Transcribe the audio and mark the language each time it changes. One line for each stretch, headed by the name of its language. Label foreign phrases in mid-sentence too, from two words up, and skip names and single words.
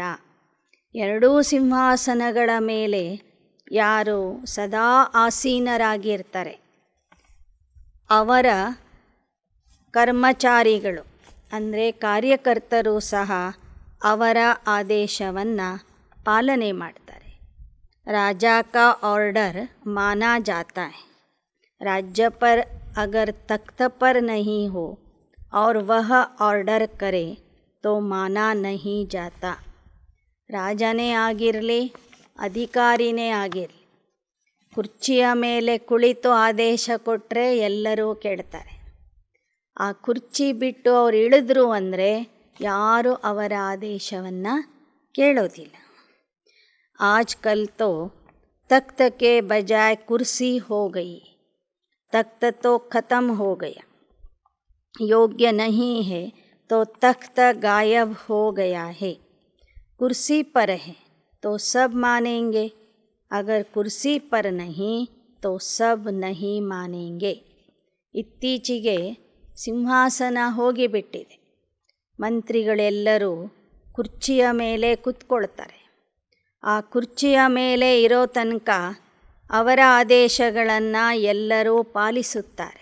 Kannada: ಎರಡೂ ಸಿಂಹಾಸನಗಳ ಮೇಲೆ ಯಾರು ಸದಾ ಆಸೀನರಾಗಿರ್ತಾರೆ ಅವರ ಕರ್ಮಚಾರಿಗಳು ಅಂದರೆ ಕಾರ್ಯಕರ್ತರು ಸಹ ಅವರ ಆದೇಶವನ್ನು ಪಾಲನೆ ಮಾಡ್ತಾರೆ.
Hindi: राजा का ऑर्डर माना जाता है. राज्य पर अगर तख्त पर नहीं हो और वह ऑर्डर करे तो माना नहीं जाता.
Kannada: ರಾಜನೇ ಆಗಿರಲಿ ಅಧಿಕಾರಿನೇ ಆಗಿರಲಿ, ಕುರ್ಚಿಯ ಮೇಲೆ ಕುಳಿತು ಆದೇಶ ಕೊಟ್ಟರೆ ಎಲ್ಲರೂ ಕೇಳ್ತಾರೆ. ಆ ಕುರ್ಚಿ ಬಿಟ್ಟು ಅವ್ರು ಇಳಿದ್ರು ಅಂದರೆ ಯಾರೂ ಅವರ ಆದೇಶವನ್ನು ಕೇಳೋದಿಲ್ಲ.
Hindi: आजकल तो तख्त के बजाय कुर्सी हो गई, तख्त तो ख़त्म हो गया, योग्य नहीं है तो तख्त गायब हो गया है, कुर्सी पर है तो सब मानेंगे, अगर कुर्सी पर नहीं तो सब नहीं मानेंगे.
Kannada: ಇತ್ತೀಚೆಗೆ ಸಿಂಹಾಸನ ಹೋಗಿಬಿಟ್ಟಿದೆ. ಮಂತ್ರಿಗಳೆಲ್ಲರೂ ಕುರ್ಚಿಯ ಮೇಲೆ ಕೂತ್ಕೊಳ್ತಾರೆ. ಆ ಕುರ್ಚಿಯ ಮೇಲೆ ಇರೋ ತನಕ ಅವರ ಆದೇಶಗಳನ್ನು ಎಲ್ಲರೂ ಪಾಲಿಸುತ್ತಾರೆ.